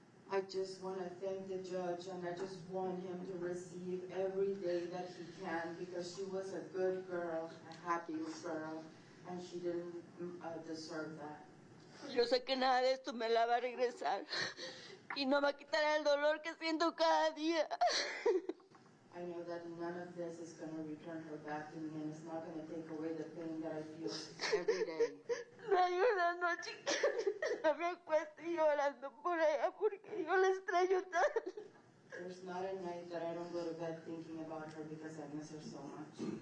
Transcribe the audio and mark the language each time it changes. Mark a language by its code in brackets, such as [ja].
[en] I just want to thank the judge, and I just want him to receive every day that he can, because she was a good girl, a happy girl, and she didn't deserve that. [es] Yo sé que nada de esto me la va a regresar y no va a quitar el dolor que siento cada día. [en] I know that none of this is going to return her back to me, and it's not going to take away the pain that I feel every day. [es] Hay una noche que me acuesto llorando por ella porque yo la extraño tanto. [en] There's not a night that I don't go to bed thinking about her because I miss her so much.